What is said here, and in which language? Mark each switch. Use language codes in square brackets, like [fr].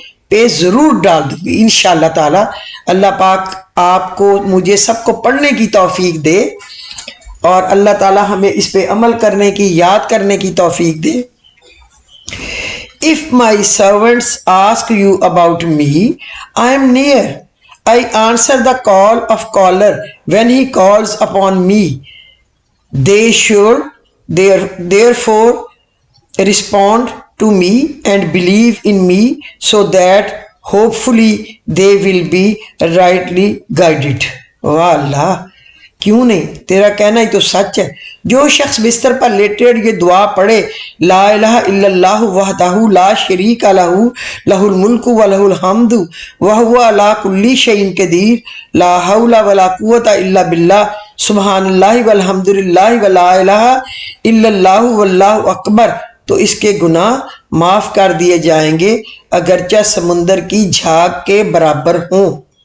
[ur] Page ضرور ڈال دوں گی انشاءاللہ تعالی۔ اللہ پاک آپ کو مجھے سب کو پڑھنے کی توفیق دے اور اللہ تعالی ہمیں اس پہ عمل کرنے کی، یاد کرنے کی توفیق دے۔ [en] If my servants ask you about me, I am near. I answer the call of caller when he calls upon me. They should therefore respond to me and believe in me so that hopefully they will be rightly guided. [ur] واہ اللہ، کیوں نہیں، تیرا کہنا ہی تو سچ ہے۔ جو شخص بستر پر لیٹے یہ دعا پڑھے، [ar] لا الہ الا اللہ وحدہ لا شریک لہ لہ الملک و لہ الحمد وہو علی کل شیء قدیر، لا حول ولا قوۃ الا باللہ، سبحان اللہ والحمد للہ ولا الہ الا اللہ واللہ اکبر، [ur] تو اس کے گناہ معاف کر دیے جائیں گے اگرچہ سمندر کی جھاگ کے برابر ہوں۔